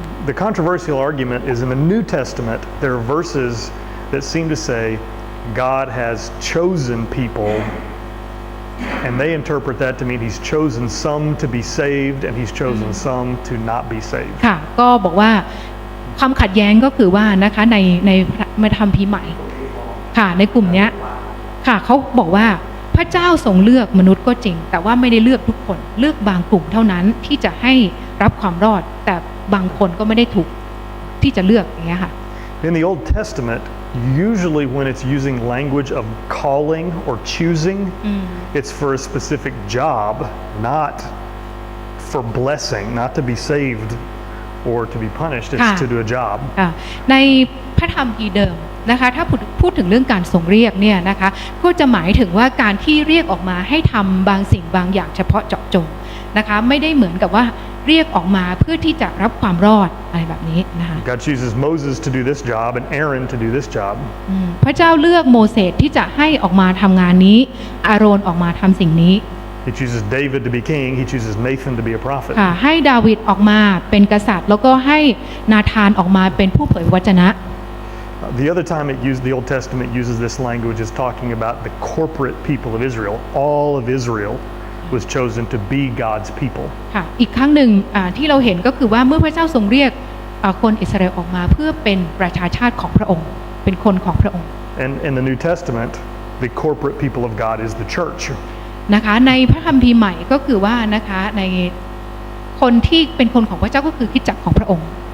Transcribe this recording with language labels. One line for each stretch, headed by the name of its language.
English: The controversial argument is in the New Testament, there are verses that seem to say God has chosen people, and they interpret that to mean He's chosen some to be saved and He's chosen some to not be saved.
Thai: ค่ะก็บอกว่าความขัดแย้งก็คือว่านะคะในพระธรรมภีร์ใหม่ค่ะในกลุ่มเนี้ยค่ะเขาบอกว่าพระเจ้าทรงเลือกมนุษย์ก็จริงแต่ว่าไม่ได้เลือกทุกคนเลือกบางกลุ่มเท่านั้นที่จะให้รับความรอดแต่บางคนก็ไม่ได้ถูกที่จะเลือกอย่างเงี้ยค่ะ
English: In the Old Testament, usually when it's using language of calling or choosing, it's for a specific job, not for blessing, not to be saved or to be punished, it's to do a job.
Thai: ในพระธรรมภีร์เดิมนะคะถ้าพูดถึงเรื่องการทรงเรียกเนี่ยนะคะก็จะหมายถึงว่าการที่เรียกออกมาให้ทำบางสิ่งบางอย่างเฉพาะเจาะจงนะคะไม่ได้เหมือนกับว่า เรียกออกมาเพื่อที่จะรับความรอดอะไรแบบนี้นะคะ
English: God chooses Moses to do this job and Aaron to do this job.
Thai: พระเจ้าเลือกโมเสสที่จะให้ออกมาทำงานนี้อาโรนออกมาทำสิ่งนี้
English: He chooses David to be king. He chooses Nathan to be a prophet.
Thai: ค่ะให้ดาวิดออกมาเป็นกษัตริย์แล้วก็ให้นาธานออกมาเป็นผู้เผยวจนะ
English: The other time the Old Testament uses this language is talking about the corporate people of Israel. All of Israel was chosen to be God's people.
Thai: ค่ะอีกครั้งหนึ่งที่เราเห็นก็คือว่าเมื่อพระเจ้าทรงเรียกคนอิสราเอลออกมาเพื่อเป็นประชาชาติของพระองค์เป็นคนของพระองค์
English: And in the New Testament, the corporate people of God is the church.
Thai: นะคะในพระคัมภีร์ใหม่ก็คือว่านะคะในคนที่เป็นคนของพระเจ้าก็คือคริสตจักรของพระองค์